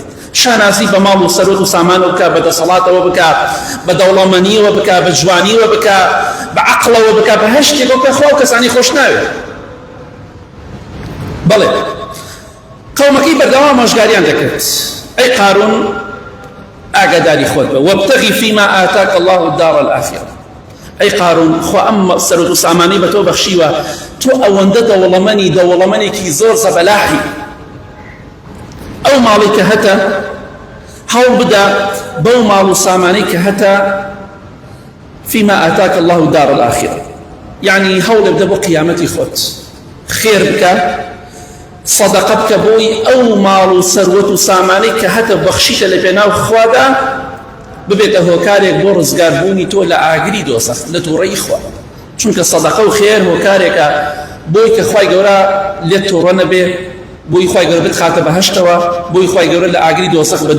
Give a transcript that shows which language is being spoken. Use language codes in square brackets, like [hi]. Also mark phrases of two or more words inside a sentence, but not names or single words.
[ckb] شانازی بە ماڵ و سەرۆت و سامانەوە بکە بە دەسەڵاتەوە بکە بە دەوڵەمەندیەوە بکە بە جوانیەوە بکە بە عەقڵەوە بکە بە هەر شتێکەوە کە خوا و کەسانی خۆش ناوێت. بەڵێ قەومەکەی بەردەوام ئامۆژگاریان دەکرد ئەی قارون ئاگاداری خۆت بە [ar] وابتغی فیما ئاتاک الله الدار الآخرة. [ckb] ئەی قارون خوا ئەم سەرۆت و سامانەی بە تۆ بەخشیوە تۆ ئەوەندە دەوڵەمەندێکی زۆر زەبەلاحی ئەو ماڵی کە هەتە هەوڵ بدە بەو ماڵ و سامانەی کە هەتە [ar] فيما آتاك الله الدار الآخرة [ckb] يعني هەوڵ بدە بۆ قیامەتی خۆت خێر بکە صدقه بکە بۆی ئەو ماڵ و سەروەت و سامانەی کە هەتە بەخشیتە لە پێناو خوادا ببێتە هۆکارێک بۆ ڕزگاربوونی تۆ لە ئاگری دۆزەخ لە تووڕەی خوا. چونکە صدقه و خێر هۆکارێکە بۆی کە خوای گەورە لێت تووڕە نەبێ بۆی خوای گەورە بتخاتە بەهەشتەوە بۆی خوای گەورە لە ئاگری دۆزەخ بە